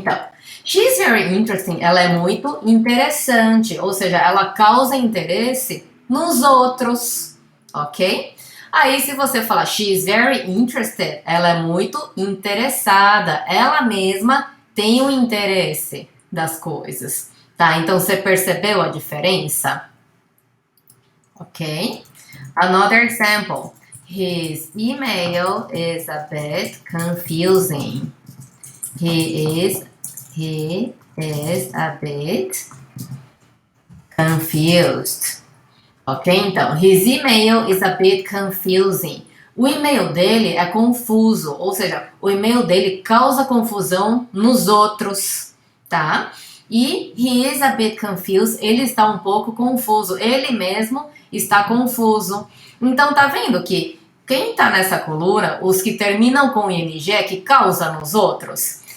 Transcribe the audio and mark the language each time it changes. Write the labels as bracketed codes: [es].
[pt] Então, [en] she's very interesting, [pt] ela é muito interessante, ou seja, ela causa interesse nos outros, ok? Aí, se você falar [en] she is very interested, [pt] ela é muito interessada, ela mesma tem um interesse das coisas, tá? Então, você percebeu a diferença? [en] Ok? Another example. His email is a bit confusing. He is a bit confused. Ok? [pt] Então, [en] his email is a bit confusing. [pt] O e-mail dele é confuso, ou seja, o e-mail dele causa confusão nos outros, tá? E [en] he is a bit confused, [pt] ele está um pouco confuso, ele mesmo está confuso. Então tá vendo que quem tá nessa coluna, os que terminam com ing é que causa nos outros.